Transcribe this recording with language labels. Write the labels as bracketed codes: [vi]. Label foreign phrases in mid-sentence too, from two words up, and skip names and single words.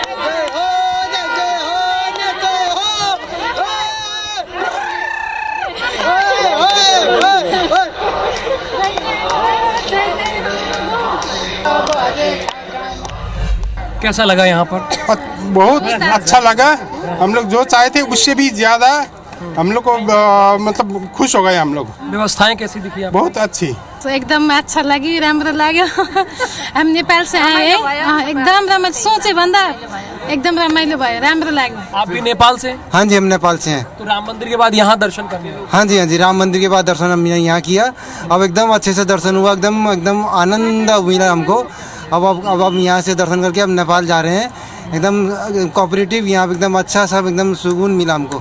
[hi] कैसा लगा यहाँ पर? बहुत अच्छा लगा। हम लोग जो चाहे थे उससे भी ज्यादा हम लोग को मतलब खुश हो गए हम लोग। व्यवस्थाएं कैसी दिखी आपको? बहुत अच्छी। तो एकदम अच्छा लगी, [ne] राम्रो लाग्यो। [hi] हम नेपाल से आए हैं, [ne] एकदम रमाइलो, सोचे भन्दा एकदम रमाइलो भयो, राम्रो लाग्यो। [hi] आप भी नेपाल से? हाँ जी, हम नेपाल से हैं। तो राम मंदिर के बाद यहाँ दर्शन करने? हाँ जी, राम मंदिर के बाद दर्शन हमने यहाँ किया। अब एकदम अच्छे से दर्शन हुआ, एकदम आनंद मिला हमको। अब यहाँ से दर्शन करके अब नेपाल जा रहे हैं। एकदम कोऑपरेटिव, यहाँ एकदम अच्छा, सब एकदम सुकून मिला हमको।